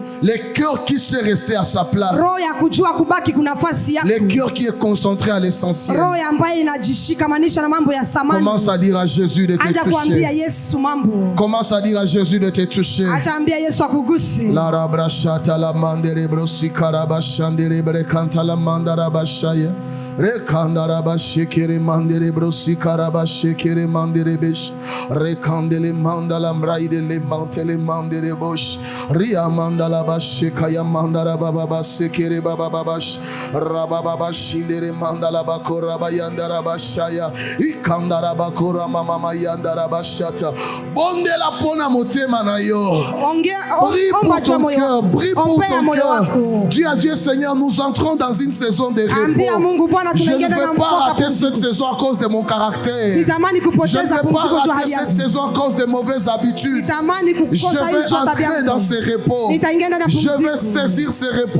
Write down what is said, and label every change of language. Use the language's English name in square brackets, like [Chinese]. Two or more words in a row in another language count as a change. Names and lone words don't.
[French] Les cœurs qui sont restés à sa place. Les cœurs qui est concentré à l'essentiel. Commence à dire à Jésus de te toucher. Commence à dire à Jésus de te toucher. La rabrachata la mandere brosi karabashandere brekanta la mandara bashaya. Rekandara bashekere mandere brosi karabashekere mandere besh. Rekandele mandala mraide le mantele mandere bosh. Ria mandala bashekaya mandara baba basekere baba babash. Rababa bashindere mandala bakora bayandara bashaya. Ikandara bakora mama mayandara bashata. [Lingala] Bonde la pona motema na yo. [French] Prie pour ton cœur, prie pour ton cœur. Dieu a dit, Seigneur, nous entrons dans une saison de repos. Je ne veux pas rater cette saison à cause de mon caractère. Je ne veux pas rater cette saison à cause de mauvaises habitudes. Je veux entrer dans ces repos. Je veux saisir ces repos.